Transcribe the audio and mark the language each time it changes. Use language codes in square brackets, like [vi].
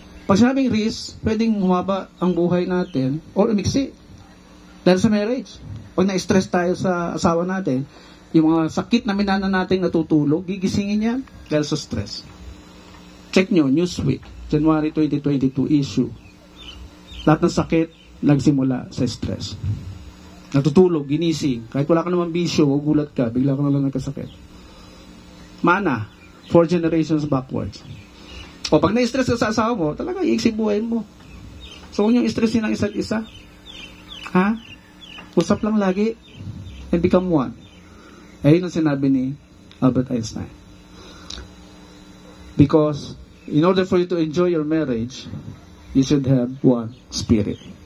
[tl] Pag sinabing risk, pwedeng humaba ang buhay natin or umiksi dahil sa marriage. Pag na-stress tayo sa asawa natin, yung mga sakit na minana natin natutulog, gigisingin yan dahil sa stress. Check nyo, Newsweek, January 2022 issue. Lahat ng sakit nagsimula sa stress. Natutulog, ginising. Kahit wala ka naman bisyo, gugulat ka, bigla ka na lang nagkasakit. Mana, 4 generations backwards. O pag na-stress ka sa asawa mo, talaga iiksi buhay mo. So kung yung stress ng isa't isa, ha? Usap lang lagi [en] and become one. [tl] Ayun ang sinabi ni Albert Einstein. [en] Because in order for you to enjoy your marriage, you should have one spirit.